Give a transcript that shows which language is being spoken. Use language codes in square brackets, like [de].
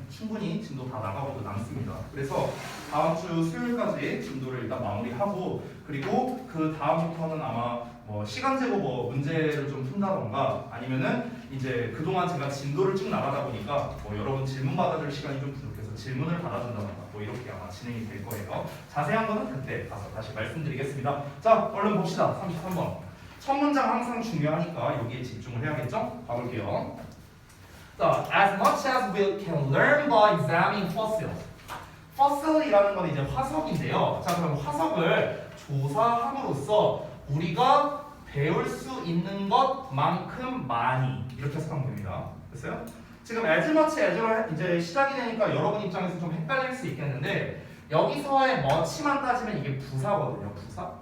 [ko] 충분히 진도 다 나가고도 남습니다. 그래서 다음 주 수요일까지 진도를 일단 마무리하고 그리고 그 다음부터는 아마 시간 제고 문제를 좀 푼다던가 아니면은 이제 그동안 제가 진도를 쭉 나가다 보니까 여러분 질문 받아줄 시간이 좀 부족해서 질문을 받아준다던가 이렇게 아마 진행이 될 거예요. 자세한 거는 그때 가서 다시 말씀드리겠습니다. 자, 얼른 봅시다. 33번. 첫 문장 항상 중요하니까 여기에 집중을 해야겠죠? 가볼게요. 자, [en] as much as we can learn by examining fossils. [ko] fossil이라는 건 이제 화석인데요. 자, 그럼 화석을 조사함으로써 우리가 배울 수 있는 것만큼 많이 이렇게 해석하면 됩니다. 됐어요? 지금 as much as로 이제 시작이 되니까 여러분 입장에서 좀 헷갈릴 수 있겠는데 여기서의 much만 따지면 이게 부사거든요. 부사?